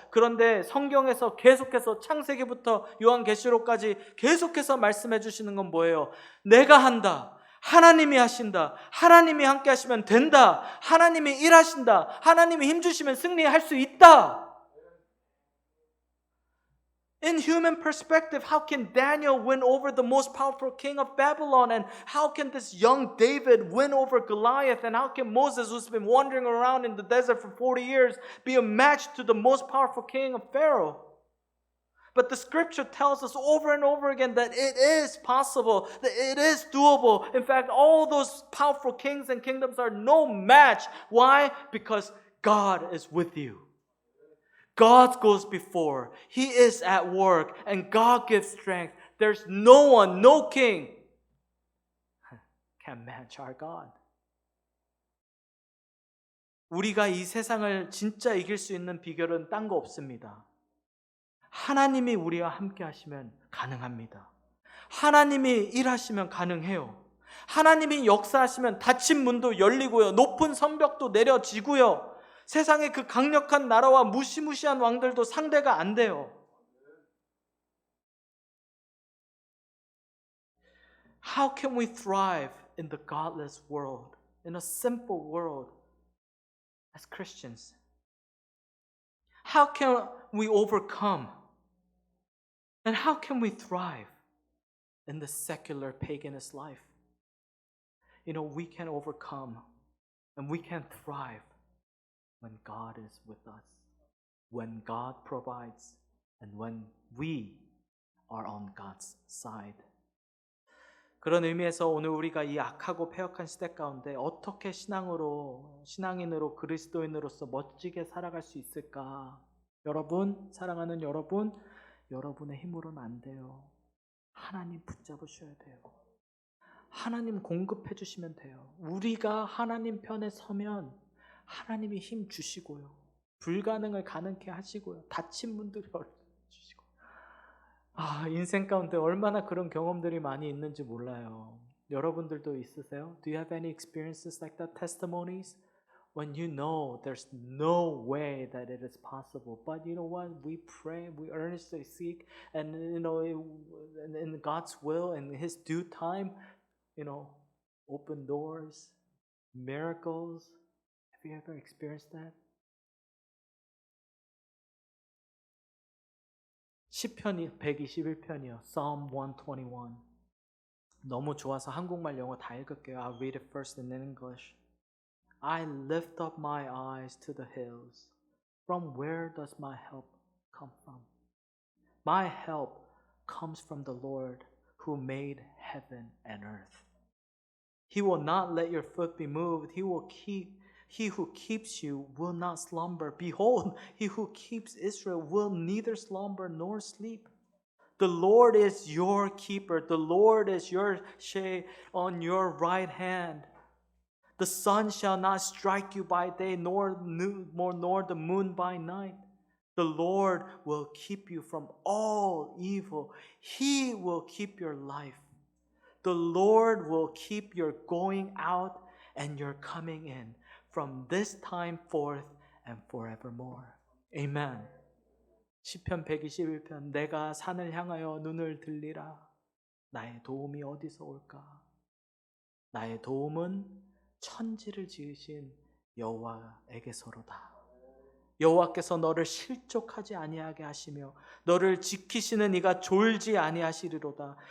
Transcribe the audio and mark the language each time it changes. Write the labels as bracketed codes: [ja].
[ko] 그런데 성경에서 계속해서 창세기부터 요한계시록까지 계속해서 말씀해 주시는 건 뭐예요? 내가 한다. 하나님이 하신다. 하나님이 함께 하시면 된다. 하나님이 일하신다. 하나님이 힘주시면 승리할 수 있다. [en] In human perspective, how can Daniel win over the most powerful king of Babylon? And how can this young David win over Goliath? And how can Moses, who's been wandering around in the desert for 40 years, be a match to the most powerful king of Pharaoh? But the scripture tells us over and over again that it is possible, that it is doable. In fact, all those powerful kings and kingdoms are no match. Why? Because God is with you. God goes before. He is at work and God gives strength. There's no one, no king can match our God. [ko] 우리가 이 세상을 진짜 이길 수 있는 비결은 딴 거 없습니다. 하나님이 우리와 함께 하시면 가능합니다. 하나님이 일하시면 가능해요. 하나님이 역사하시면 닫힌 문도 열리고요. 높은 성벽도 내려지고요. 세상의 그 강력한 나라와 무시무시한 왕들도 상대가 안 돼요. [en] How can we thrive in the godless world, in a simple world as Christians? How can we overcome? And how can we thrive in the secular paganist life? We can overcome and we can thrive when God is with us, when God provides, and when we are on God's side. [ko] 그런 의미에서 오늘 우리가 이 악하고 패역한 시대 가운데 어떻게 신앙인으로 그리스도인으로서 멋지게 살아갈 수 있을까? 여러분, 사랑하는 여러분, 여러분의 힘으로는 안 돼요. 하나님 붙잡으셔야 돼요. 하나님 공급해 주시면 돼요. 우리가 하나님 편에 서면 하나님이 힘 주시고요. 불가능을 가능케 하시고요. 닫힌 문들을 열어주시고. 인생 가운데 얼마나 그런 경험들이 많이 있는지 몰라요. 여러분들도 있으세요? [en] Do you have any experiences like that? Testimonies? When you know there's no way that it is possible. But you know what? We pray, we earnestly seek, and in God's will and His due time, open doors, miracles. Have you ever experienced that? [ko] 시편 121편이요. [en] Psalm 121. [ko] 너무 좋아서 한국말 영어 다 읽을게요. [en] I'll read it first in English. I lift up my eyes to the hills. From where does my help come from? My help comes from the Lord who made heaven and earth. He will not let your foot be moved. He who keeps you will not slumber. Behold, he who keeps Israel will neither slumber nor sleep. The Lord is your keeper. The Lord is your shade on your right hand. The sun shall not strike you by day, nor the moon by night. The Lord will keep you from all evil. He will keep your life. The Lord will keep your going out and your coming in from this time forth and forevermore. Amen. [ko] 시편 121편 내가 산을 향하여 눈을 들리라. 나의 도움이 어디서 올까? 나의 도움은 천지를 지으신 여호와에게서로다. 여호와께서 너를 실족하지 아니하게 하시며 너를 지키시는 이가 졸지 아니하시리로다.